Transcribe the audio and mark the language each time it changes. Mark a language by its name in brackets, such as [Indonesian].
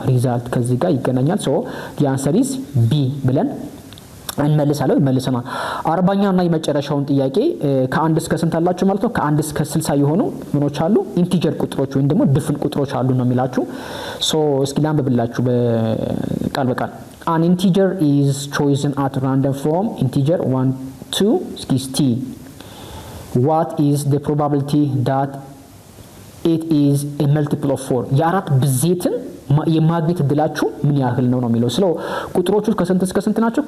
[Amharic] ሪዛልት ከዚህ ጋር ይገናኛል። [English] so the answer is B [Amharic] ብለን እንመልሳለን። መልሰናል። 40ኛው እና የመጨረሻውን ጥያቄ ከአንድ እስከ ስንት አላችሁ ማለት ነው? ከአንድ እስከ 60 የሆኑ ምኖች አሉ ኢንቲጀር ቁጥሮች ወይም ደግሞ ድፍን ቁጥሮች አሉ ነው የሚላችሁ። ሶ እስኪ ላንብብላችሁ በቃል በቃል [English] an integer is chosen at random from integer 1 to 60. what is the probability that it is a multiple of 4? [Amharic] የአራት ብዜትን የማግኘት እድላችሁ ምን ያህል ነው የሚለው። ስለ ቁጥሮቹ ከስንት እስከ ስንት ናቸው?